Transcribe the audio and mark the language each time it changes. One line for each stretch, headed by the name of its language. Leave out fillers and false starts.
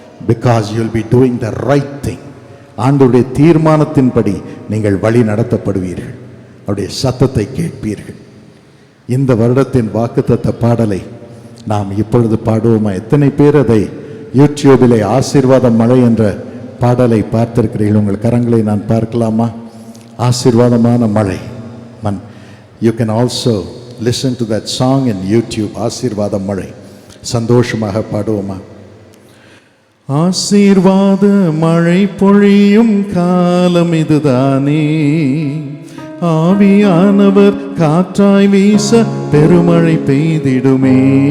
English: Because you will be doing the right thing.
Tamil: ஆண்டவருடைய தீர்மானத்தின்படி நீங்கள் வழி நடத்தப்படுவீர்கள், அவருடைய சத்தத்தை கேட்பீர்கள். இந்த வருடத்தின் வாக்குத்தத்த பாடலை நாம் இப்பொழுது பாடுவோமா? எத்தனை பேர் அதை யூடியூபிலே ஆசீர்வாத மழை என்ற பாடலை பார்த்திருக்கிறீர்கள்? உங்கள் கரங்களை நான் பார்க்கலாமா? ஆசீர்வாதமான மழை.
English: You can also listen to that song in YouTube.
Tamil: ஆசீர்வாத மழை. சந்தோஷமாக பாடுவோமா? ஆசீர்வாத மழை பொழியும் காலம் இதுதானே, ஆவியானவர் காற்றாய் வீச பெருமழை பெய்திடுமே.